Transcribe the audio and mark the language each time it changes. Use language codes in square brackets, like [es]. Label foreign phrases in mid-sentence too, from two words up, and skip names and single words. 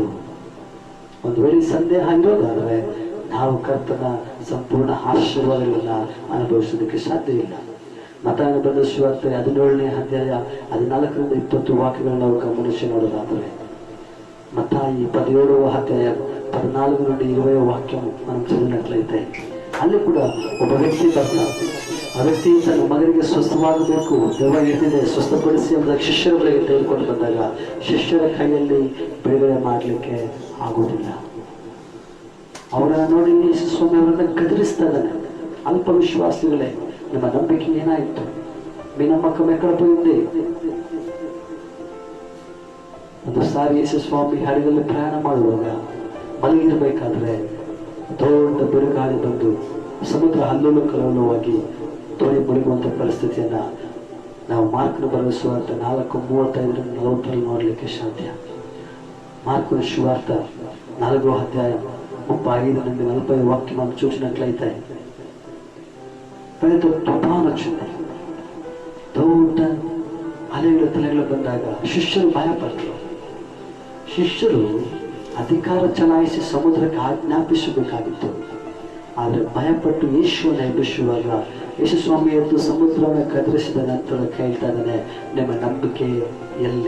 [kn] ಒಂದು ವೇಳೆ ಸಂದೇಹ ಇರೋದಾದರೆ ನಾವು ಕರ್ತನ ಸಂಪೂರ್ಣ ಆಶೀರ್ವಾದಗಳನ್ನ ಅನುಭವಿಸೋದಕ್ಕೆ ಸಾಧ್ಯ ಇಲ್ಲ. ಮತ್ತಾಯನ ಬರೆದ ಸುವಾರ್ತೆ 17:14-20 ವಾಕ್ಯಗಳನ್ನು ನಾವು ಗಮನಿಸಿ ನೋಡೋದಾದರೆ, ಮತ್ತಾಯಿ 17:14-20 ವಾಕ್ಯ [te] మనం చదివినట్లయితే [kn] ಅಲ್ಲಿ ಕೂಡ ಒಬ್ಬ ವ್ಯಕ್ತಿ ಬರ್ತಾನೆ. ಆ ವ್ಯಕ್ತಿ ತನ್ನ ಮಗನಿಗೆ ಸ್ವಸ್ಥವಾಗಬೇಕು, ದೆವ್ವ ಹಿಡಿದಿದೆ, ಸ್ವಸ್ಥಪಡಿಸಿ ಎಂಬುದಾಗಿ ಶಿಷ್ಯರ ಬಳಿಗೆ ತೆಗೆದುಕೊಂಡು ಬಂದಾಗ ಶಿಷ್ಯರ ಕೈಯಲ್ಲಿ ಬಿಡುಗಡೆ ಮಾಡಲಿಕ್ಕೆ ಆಗುವುದಿಲ್ಲ. ಅವರ ನೋಡಿ ಯೇಸು ಸ್ವಾಮಿ ಅವರನ್ನ ಗದರಿಸ್ತಾ ಇದ್ದಾನೆ. ಅಲ್ಪ ವಿಶ್ವಾಸಿಗಳೇ, ನಿಮ್ಮ ನಂಬಿಕೆ ಏನಾಯಿತು? [te] మీ నమ్మకం ఎక్కడ పోయింది? [kn] ಒಂದು ಸಾರಿ ಯೇಸು ಸ್ವಾಮಿ ಹಡಗಲ್ಲಿ ಪ್ರಯಾಣ ಮಾಡುವಾಗ ಮಲಗಿರ್ಬೇಕಾದ್ರೆ ದೊಡ್ಡ ಬಿರುಗಾಳಿ ಬಂದು ಸಮುದ್ರ ಅಲ್ಲೋಲ ಕಲ್ಲೋಲವಾಗಿ ತೋಳಿ ಮುಳುಗುವಂಥ ಪರಿಸ್ಥಿತಿಯನ್ನ ನಾವು ಮಾರ್ಕನ ಬರೆದ ಸುವಾರ್ತೆ 4:35-40 ನೋಡಲಿಕ್ಕೆ ಸಾಧ್ಯ. [te] మార్కుల సువార్త 4:35-40 వాక్యం మనం చూసినట్లయితే పెద్ద తుఫాను వచ్చింది. [kn] దొడ్డ [te] అలలు తలలు [kn] ಬಂದಾಗ ಶಿಷ್ಯರು ಭಯಪಟ್ಟರು. ಶಿಷ್ಯರು ಅಧಿಕಾರ ಚಲಾಯಿಸಿ ಸಮುದ್ರಕ್ಕೆ ಆಜ್ಞಾಪಿಸಬೇಕಾಗಿತ್ತು. ಆದರೆ ಭಯಪಟ್ಟು ಯೇಸುವನ್ನು ಎಬ್ಬಿಸುವಾಗ ಯೇಸು ಸ್ವಾಮಿ ಎದ್ದು ಸಮುದ್ರವನ್ನು ಕದರಿಸಿದ ನಂತರ ಕೇಳ್ತಾ ಇದ್ದಾನೆ, ನಿಮ್ಮ ನಂಬಿಕೆ ಎಲ್ಲಿ?